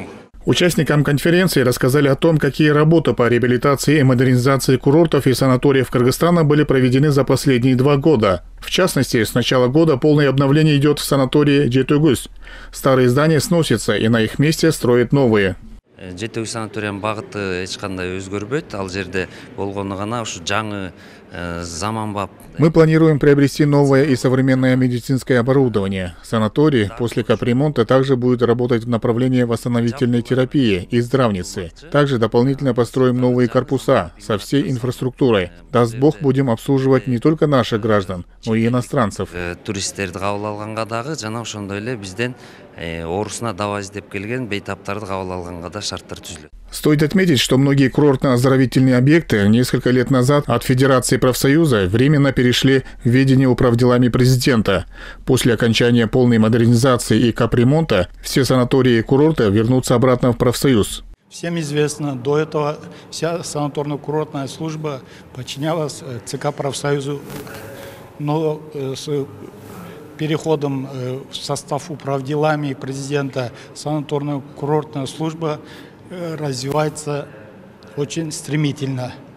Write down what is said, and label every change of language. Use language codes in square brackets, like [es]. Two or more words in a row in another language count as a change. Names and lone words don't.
[ru] Участникам конференции рассказали о том, какие работы по реабилитации и модернизации курортов и санаториев Кыргызстана были проведены за последние 2 года. В частности, с начала года полное обновление идет в санатории Жетөгүз. Старые здания сносятся, и на их месте строят новые. [ky] Жетөгүз санаториянын багыты эч кандай өзгөрбөйт. Ал жерде болгону гана ушу жаңы заманбап. [ru] Мы планируем приобрести новое и современное медицинское оборудование. Санаторий после капремонта также будет работать в направлении восстановительной терапии и здравницы. Также дополнительно построим новые корпуса со всей инфраструктурой. Даст Бог, будем обслуживать не только наших граждан, но и иностранцев. [ky] Туристтерди кабыл алганга дагы жана ошондой эле бизден орусуна дабаа издеп келген бейтаптарды кабыл алганга да шарттар түзүлөт. [ru] Стоит отметить, что многие курортно-оздоровительные объекты несколько лет назад от Федерации профсоюза временно перешли в ведение управделами президента. После окончания полной модернизации и капремонта все санатории и курорты вернутся обратно в профсоюз. Всем известно, до этого вся санаторно-курортная служба подчинялась ЦК профсоюзу, но с переходом в состав управделами президента санаторно-курортная служба развивается очень стремительно.